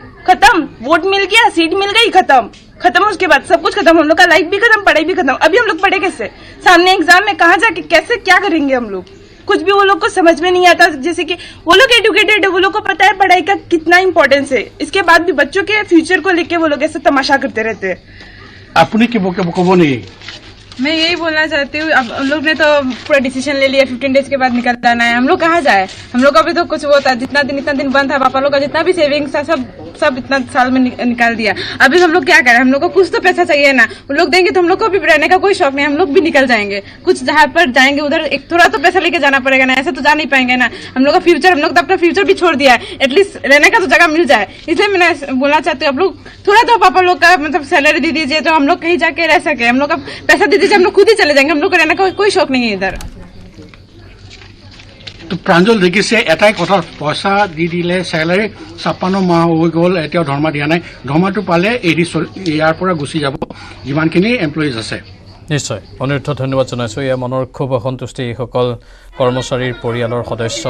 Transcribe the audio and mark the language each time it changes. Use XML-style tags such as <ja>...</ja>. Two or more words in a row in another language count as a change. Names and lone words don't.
<hi>खत्म, वोट मिल गया, सीट मिल गई, खत्म उसके बाद सब कुछ खत्म। हम लोग का लाइफ भी खत्म, पढ़ाई भी खत्म। अभी हम लोग पढ़े कैसे, सामने एग्जाम में कहाँ जाके कैसे क्या करेंगे हम लोग, कुछ भी वो लोग को समझ में नहीं आता। जैसे कि वो लोग एजुकेटेड है, वो लोग को पता है पढ़ाई का कितना इंपॉर्टेंस है, इसके बाद भी बच्चों के फ्यूचर को लेके वो लोग ऐसे तमाशा करते रहते हैं।</hi> <as>আপুনি কি ক'ব নেকি?</as> <hi>मैं यही बोलना चाहती हूँ, अब हम लोग ने तो पूरा डिसीजन ले लिया 15 डेज के बाद निकल जाना है। हम लोग कहाँ जाए, हम लोग का भी तो कुछ वो था, इतना दिन बंद था, पापा लोग का जितना भी सेविंग्स था सब इतना साल में निकाल दिया। अभी हम लोग क्या करें, हम लोग को कुछ तो पैसा चाहिए ना, वो लोग देंगे तो हम लोग को भी रहने का कोई शौक नहीं, हम लोग भी निकल जाएंगे। कुछ जहाँ पर जाएंगे उधर एक थोड़ा तो पैसा लेके जाना पड़ेगा ना, ऐसे तो जा नहीं पाएंगे ना। हम लोग का फ्यूचर, हम लोग तो अपना फ्यूचर भी छोड़ दिया है, एटलीस्ट रहने का तो जगह मिल जाए। इसलिए मैं बोलना चाहती हूँ, आप लोग थोड़ा तो पापा लोग का मतलब सैलरी दे दीजिए, तो हम लोग कहीं जाके रह सके। हम लोग का पैसा दे दीजिए, हम लोग खुद ही चले जाएंगे, हम लोग को रहने का कोई शौक नहीं है इधर।</hi> <as>তো প্ৰাঞ্জল দেখিছে এটাই কথা, পইচা দি দিলে চেলাৰী 56 মাহ হৈ গ'ল, এতিয়াও ধৰ্মা দিয়া নাই। ধৰ্মাটো পালে এৰি ইয়াৰ পৰা গুচি যাব যিমানখিনি এমপ্লয়িজ আছে। নিশ্চয় অনিৰুদ্ধ, ধন্যবাদ জনাইছোঁ। এয়া মনৰ ক্ষোভ অসন্তুষ্টি এইসকল কৰ্মচাৰীৰ পৰিয়ালৰ সদস্যৰ।</as>